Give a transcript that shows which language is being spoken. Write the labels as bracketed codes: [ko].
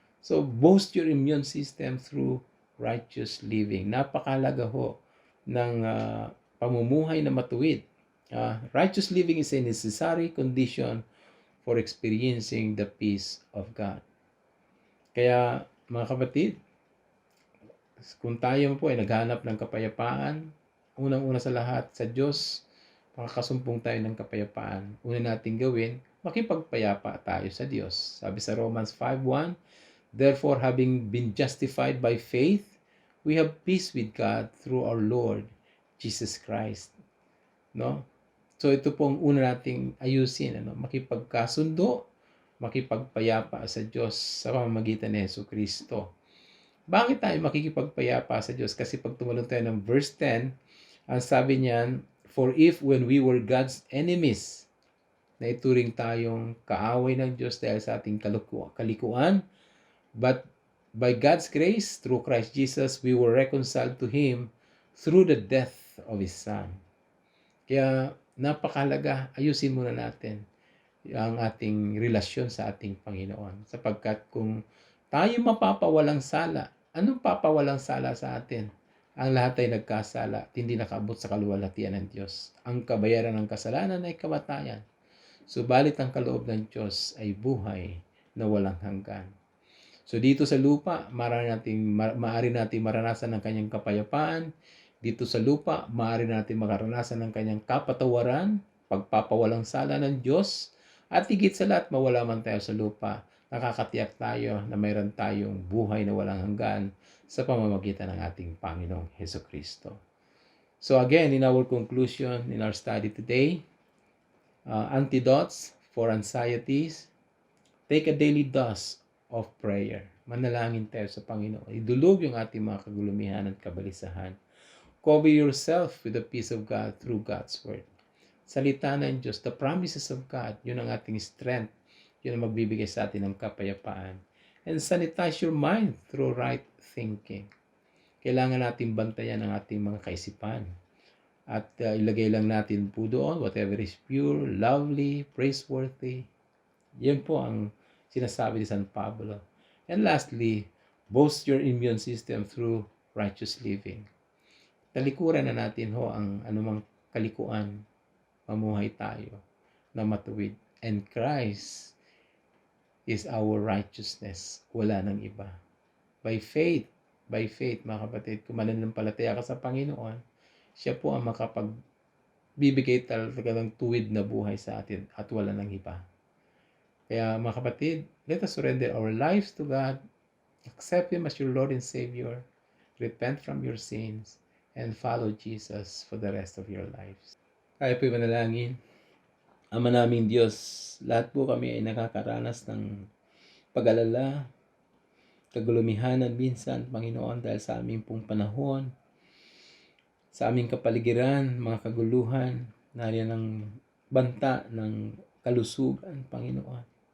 [en] So, boost your immune system through righteous living. [tl] Napakahalaga ho ng pamumuhay na matuwid. [en] Righteous living is a necessary condition for experiencing the peace of God. [tl] Kaya, mga kapatid, kung tayo po ay naghanap ng kapayapaan, unang-una sa lahat, sa Diyos, makakasumpong tayo ng kapayapaan. Una nating gawin, makipagpayapa tayo sa Diyos. [en] Sabi sa Romans 5:1, therefore, having been justified by faith, we have peace with God through our Lord Jesus Christ. [tl] No? So ito pong una nating ayusin, makipagkasundo, makipagpayapa sa Diyos sa pamamagitan ni Jesu Kristo. Bakit tayo makikipagpayapa sa Diyos? [en] Kasi pag tumalon tayo ng verse 10, ang sabi niyan, for if when we were God's enemies, [tl] na ituring tayong kaaway ng Diyos dahil sa ating kalikuan, [en] but by God's grace, through Christ Jesus, we were reconciled to Him through the death of His Son. [tl] Kaya napakahalaga, ayusin muna natin ang ating relasyon sa ating Panginoon. Sapagkat kung tayo mapapawalang sala, anong papawalang sala sa atin? Ang lahat ay nagkasala at hindi nakaabot sa kaluwalhatian ng Diyos. Ang kabayaran ng kasalanan ay kamatayan. Subalit ang kaloob ng Diyos ay buhay na walang hanggan. So dito sa lupa, maaari natin maranasan ng kanyang kapayapaan. Dito sa lupa, maaari natin makaranasan ng kanyang kapatawaran, pagpapawalang sala ng Diyos, at higit sa lahat, mawala man tayo sa lupa, nakakatiyak tayo na mayroon tayong buhay na walang hanggan sa pamamagitan ng ating Panginoong Hesukristo. [en] So again, in our conclusion, in our study today, antidotes for anxieties, take a daily dose of prayer. [tl] Manalangin tayo sa Panginoon. Idulog yung ating mga kagulumihan at kabalisahan. [en] Cover yourself with the peace of God through God's Word. [tl] Salita ng Diyos, [en] the promises of God, [tl] yun ang ating strength. Yun ang magbibigay sa atin ng kapayapaan. [en] And sanitize your mind through right thinking. [tl] Kailangan natin bantayan ang ating mga kaisipan. At ilagay lang natin po doon, [en] whatever is pure, lovely, praiseworthy. [tl] Yan po ang sinasabi ni San Pablo. [en] And lastly, boost your immune system through righteous living. [tl] Talikuran na natin ho ang anumang kalikuan. Mamuhay tayo na matuwid. [en] And Christ is our righteousness. [tl] Wala nang iba. By faith, mga kapatid, kung mananampalataya ka sa Panginoon, siya po ang makapagbibigay talaga ng tuwid na buhay sa atin at wala nang iba. Kaya mga kapatid, [en] let us surrender our lives to God, accept Him as your Lord and Savior, repent from your sins, and follow Jesus for the rest of your lives. [tl] Kaya po manalangin. Ama naming Diyos, lahat po kami ay nakakaranas ng pag-alala, kagulumihanan minsan, Panginoon, dahil sa aming pong panahon, sa aming kapaligiran, mga kaguluhan, nariyan ang banta ng kalusugan, Panginoon.